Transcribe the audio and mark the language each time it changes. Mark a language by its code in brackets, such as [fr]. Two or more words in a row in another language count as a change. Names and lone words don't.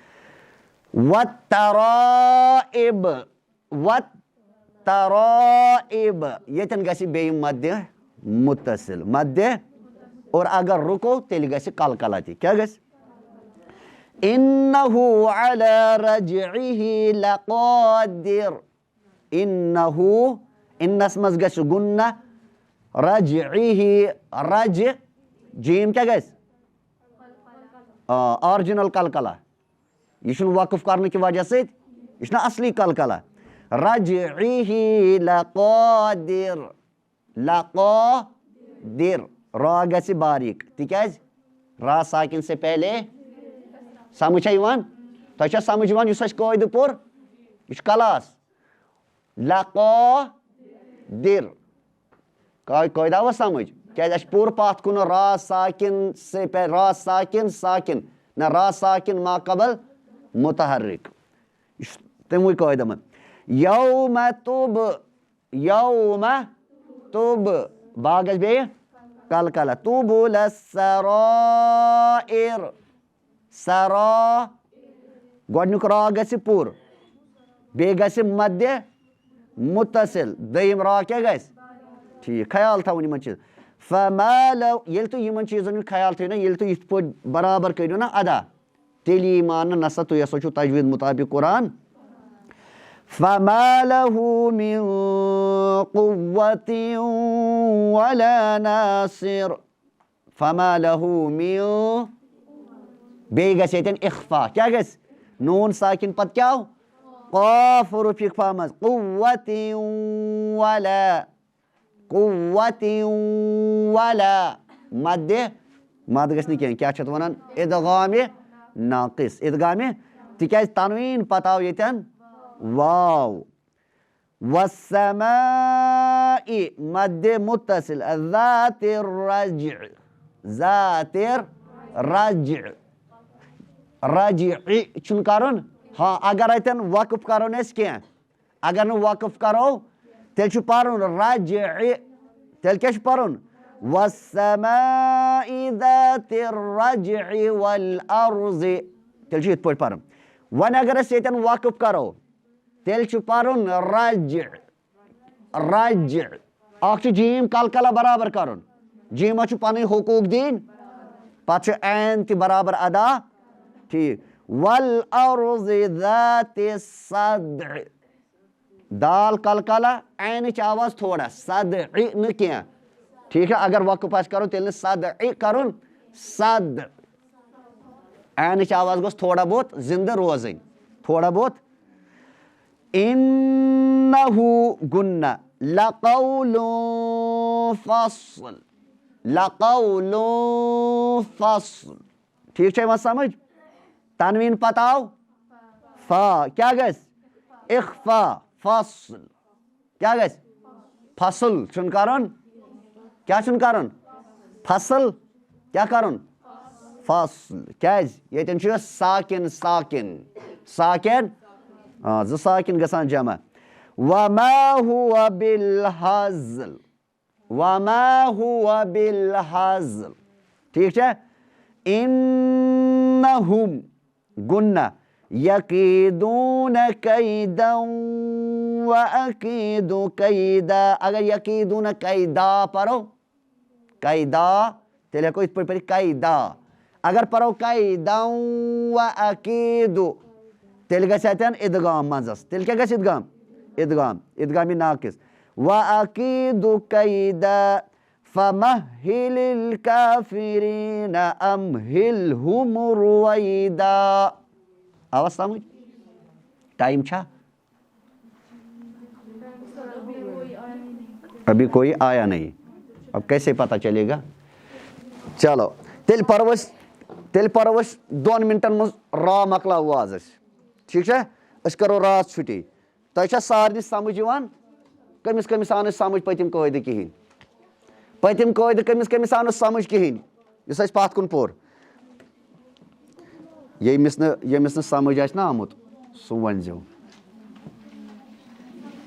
[ar] وَتَرائِب وَتَرائِب [ks] ییٚتٮ۪ن گژھِ بیٚیہِ مدِ مُتصِل مدِ اور اگر رُکو تیٚلہِ گژھِ کلکلا تہِ کیٛاہ گژھِ [ar] اِنَّہُ عَلَى رَجْعِهِ لَقَادِر [ks] اِنَّہُ اِنَس منٛز گژھِ گُنہ رَجْعِهِ رَجہِ جیٖم کیٛاہ گژھِ آرجِنل کلکلا یہ چھُنہٕ وقف کرنہٕ کہِ وجہ سۭتۍ یہِ چھُنہ اصلی کلکلا [ar] رَجْعِهِ لَقَادِر لَقَادِر [ks] را گژھِ باریٖک تِکیٛازِ را ساکِن [ur] سے پہلے [ks] سمجھ چھا یِوان تۄہہِ چھا سمجھ یِوان یُس اَسہِ قٲیدٕ پوٚر یہِ چھُ کلاس لَقادِر قٲیدٕ آوا سمجھ کیٛازِ اَسہِ پوٚر پتھ کُن را ساکِن سے را ساکِن ساکِن نہ را ساکِن ما قبل مُتحرِک یہِ چھُ تِموٕے قٲیدٕ منٛز یومہ تُب با گژھِ بیٚیہِ کلکلا [ar] تُبُل السَّرائِر [ks] سرا گۄڈنیُک را گژھِ پوٗرٕ بیٚیہِ گژھِ مدِ مُتصِل دوٚیِم را کیٛاہ گژھِ ٹھیٖک خیال تھاوُن یِمن چیٖزن فما لو ییٚلہِ تُہۍ یِمن چیٖزن ہُنٛد خیال تھٲیِو نا ییٚلہِ تُہۍ یِتھ پٲٹھۍ برابر کٔرِو نا ادا تیٚلہِ یی ماننہٕ نسا تُہۍ ہسا چھُو تجویٖد مُطابق قرآن [ar] فما لہُ مِن قُوَّةٍ وَلَا ناصِر فما لہُ مِن [ks] بیٚیہِ گژھِ ییٚتٮ۪ن اِخفا کیٛاہ گژھِ نوٗن ساکِن پتہٕ کیٛاہ آو قاف حروف اِخفا منٛز [ar] قُوَّةٍ وَلا قُوَّةٍ وَلا [ks] مدِ مد گژھِ نہٕ کینٛہہ کیٛاہ چھِ اَتھ وَنان اِدغامِ ناقِص اِدغامِ تِکیٛازِ تنویٖن پتہٕ آو ییٚتٮ۪ن واو وَالسَّماءِ مدِ مُتصِل [ar] ذاتِ الرَّجْعِ ذاتِ الرَّجْعِ رَجْعِ [ks] چھُنہٕ کَرُن ہاں اگر اَتٮ۪ن وقف کَرون أسۍ کینٛہہ اگر نہٕ وقف کَرو تیٚلہِ چھُ پَرُن رَجْعِ تیٚلہِ کیٛاہ چھُ پَرُن [ar] وَالسَّماءِ ذاتِ الرَّجْعِ وَالْأَرْضِ [ks] تیٚلہِ چھُ یِتھ پٲٹھۍ پَرُن وۄنۍ اگر أسۍ ییٚتٮ۪ن وقف کَرو تیٚلہِ چھُ پَرُن رَجہِ اکھ چھُ جیٖم کلکلا برابر کَرُن جیٖمَس چھُ پَنٕنۍ حقوٗق دِنۍ پتہٕ چھُ عین تہِ برابر ادا ٹھیٖک [ar] وَالْأَرْضِ ذاتِ الصَّدْعِ [ks] دال کلکلا عینٕچ آواز تھوڑا صدعِ نہٕ کینٛہہ ٹھیٖک چھا اگر وقف آسہِ کَرُن تیٚلہِ نہٕ صدعِ کَرُن صد عینٕچ آواز گوٚژھ تھوڑا بہت زِندٕ روزٕنۍ تھوڑا بہت اِنَّہُ گُنہ [ar] لَقَوْلٌ فَصْل لَقَوْلٌ فَصْل [ks] ٹھیٖک چھا یِوان سمجھ تنویٖن پتہٕ آو فا کیٛاہ گژھِ اِخفا فصل کیٛاہ گژھِ فصل چھُنہٕ کَرُن کیٛاہ چھُنہٕ کَرُن فصل کیٛاہ کَرُن فصل کیٛازِ ییٚتٮ۪ن چھُ ساکِن ساکِن زٕ ساکِن گژھان جمع [ar] وَما ہُوَ بِالْحَزْل وَما ہُوَ بِالْحَزْل [ks] ٹھیٖک چھا [ar] اِنَّہُم گُنہ یَقیٖدوٗنَ کَیدًا وَأَکیٖدُ کَیدا اگر یَقیٖدوٗنَ کَیدا پَرو [ks] کَیدا تیٚلہِ ہٮ۪کو یِتھ پٲٹھۍ پٔرِتھ کَیدا اگر پَرو [ar] کَیدًا وَأَکیٖدُ [ks] تیٚلہِ گژھِ اَتٮ۪ن اِدغام منٛزَس تیٚلہِ کیٛاہ گژھِ اِدغام اِدغامِ ناقِص [ar] وَأَکیٖدُ کَیدا فَمَہِّلِ الْکَافِریٖنَ أَمْہِلْہُمْ رُوَیدا [ks] آوا سمجھ ٹائم چھا [ur] ابھی کوئی آیا نہیں اب کیسے پتہ چلے گا [ks] چلو تیٚلہِ پَرو أسۍ [ur] 2 [ks] مِنٹَن منٛز را مۄکلاوو آز أسۍ ٹھیٖک چھا أسۍ کَرو راتھ چھُٹی تۄہہِ چھا سارنٕے سمجھ یِوان کٔمِس آو نہٕ سمجھ پٔتِم قٲیدٕ کِہیٖنۍ پٔتِم قٲیدٕ کٔمِس آو نہٕ سمجھ کِہیٖنۍ یُس اَسہِ پَتھ کُن پوٚر ییٚمِس نہٕ سمجھ آسہِ نہ آمُت سُہ ؤنۍزیو